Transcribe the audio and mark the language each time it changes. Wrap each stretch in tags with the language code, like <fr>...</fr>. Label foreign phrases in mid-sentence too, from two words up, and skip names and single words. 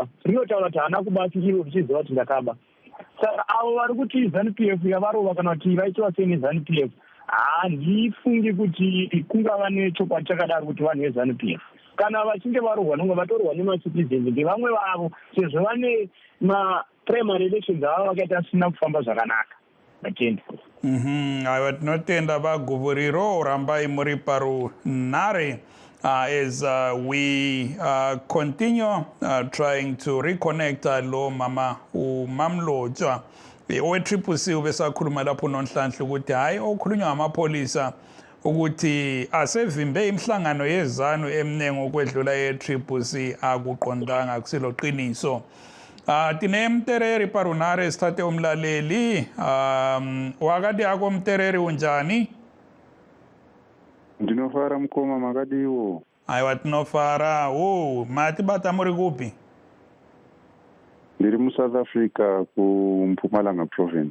<sn>Rinotaura kuti haana kuba asi ivo richiziva kuti ndakaba. Saka avo vari kuti ZANU-PF yavarova kana kuti vaitiwa sei neZANU-PF, handifungi kuti kungava nechokwadi chakadaro kuti vanhu veZANU-PF kana vachinge varohwa nonge vatorwa nemacitizens ndevamwe vavo sezvo vane</sn> <en>maprimary elections</en> <sn>ava vakaita asina kufamba zvakanaka. Atenda. Aiwa tinotenda vaGuvuriro, rambai muri parunhare</sn> <en>as we continue trying to reconnect</en> <nd>lo mama umamlotsha we-CCC ubesakhuluma lapho nonhlanhla ukuthi hayi okhulunywa ngamapolisa ukuthi asevimbe imihlangano yeZANU emnengo okwedlula ye-CCC akuqondanga, akusilo qiniso.</nd> <sn>Tine Mtereri parunare</sn> <nd>sithathe umlaleli.</nd> <sn>Wakati yako Mtereri unjani? Ndinofara mkoma makadiwo. Aiwa tinofara. Mati bata muri kupi? Ndiri mu South Africa ku Mpumalanga province.</sn>